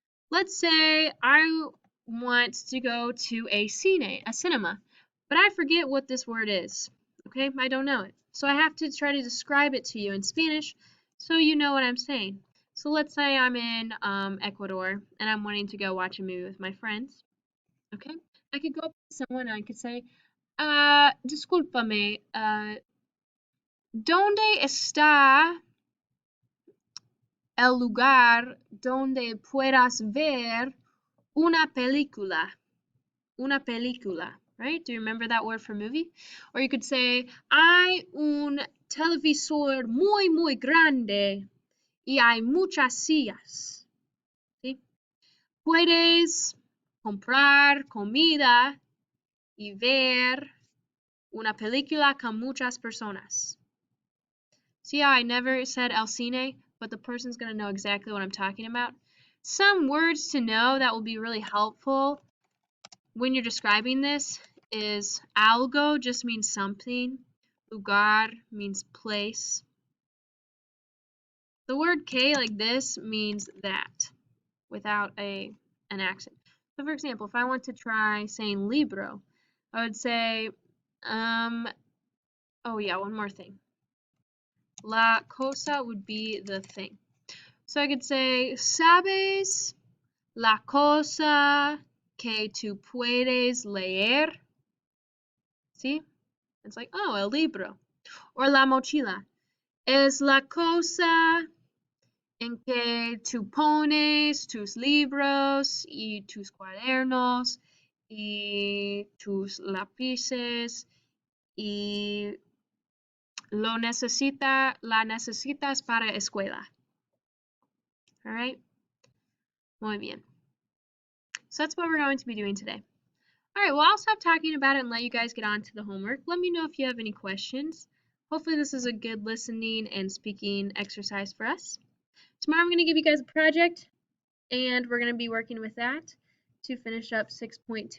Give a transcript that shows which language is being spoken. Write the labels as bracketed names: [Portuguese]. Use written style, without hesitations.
[English] Let's say I want to go to a cinema, but I forget what this word is. Okay, I don't know it. So I have to try to describe it to you in Spanish so you know what I'm saying. So let's say I'm in Ecuador and I'm wanting to go watch a movie with my friends. Okay, I could go up to someone and I could say, [Spanish] discúlpame, ¿dónde está el lugar donde puedas ver una película? Una película, [English] right? Do you remember that word for movie? Or you could say, [Spanish] hay un televisor muy, muy grande y hay muchas sillas. ¿Sí? Puedes comprar comida y ver una película con muchas personas. [English] See how I never said el cine, but the person's going to know exactly what I'm talking about? Some words to know that will be really helpful when you're describing this is algo just means something. Lugar means place. The word que like this means that without an accent. So for example, if I want to try saying libro, I would say, oh yeah, one more thing. La cosa would be the thing. So I could say, [Spanish] ¿sabes la cosa que tú puedes leer? [English] See? It's like, oh, [Spanish] el libro. Or la mochila. Es la cosa en que tú pones tus libros y tus cuadernos y tus lápices y la necesitas para escuela. [English] All right? [Spanish] Muy bien. [English] So that's what we're going to be doing today. All right, well, I'll stop talking about it and let you guys get on to the homework. Let me know if you have any questions. Hopefully this is a good listening and speaking exercise for us. Tomorrow I'm going to give you guys a project, and we're going to be working with that to finish up 6.2.